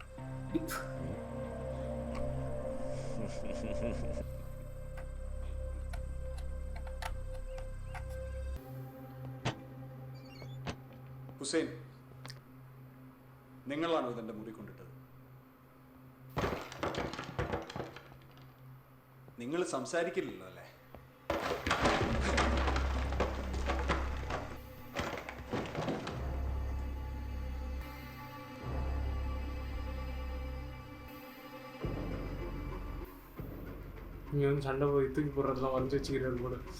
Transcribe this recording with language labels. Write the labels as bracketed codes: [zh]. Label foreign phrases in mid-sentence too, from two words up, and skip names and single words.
[ml] ഹുസൈൻ, നിങ്ങളാണോ ഇതെന്റെ മുറി കൊണ്ടിട്ടത്? നിങ്ങൾ സംസാരിക്കില്ലല്ലോ അല്ലേ? [ta] நீ வந்து சண்டை போய் தூக்கி போடுறதுலாம் வரைஞ்சி வச்சுக்கிறாரு கூட.